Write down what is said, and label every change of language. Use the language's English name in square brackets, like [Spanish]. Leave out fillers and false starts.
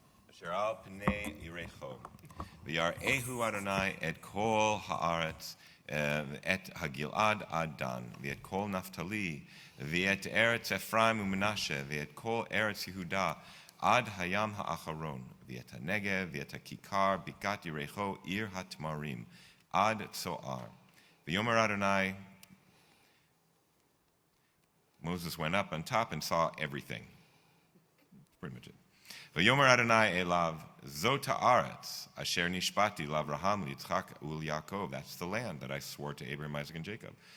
[Hebrew] אשר על פני ירחו, ויראהו אדוני את כל הארץ, את הגלעד עד דן, ואת כל נפתלי, ואת ארץ אפרים ומנשה, ואת כל ארץ יהודה, עד הים האחרון, ואת הנגב, ואת הכיכר, בקעת ירחו, עיר התמרים, עד צוער. ויאמר אדוני, [English] Moses went up on top and saw everything. That's pretty much it. [Hebrew] ויאמר אדוני אליו, זאת הארץ, אשר נשבעתי לאברהם, ליצחק וליעקב. [English] That's the land that I swore to Abraham, Isaac, and Jacob.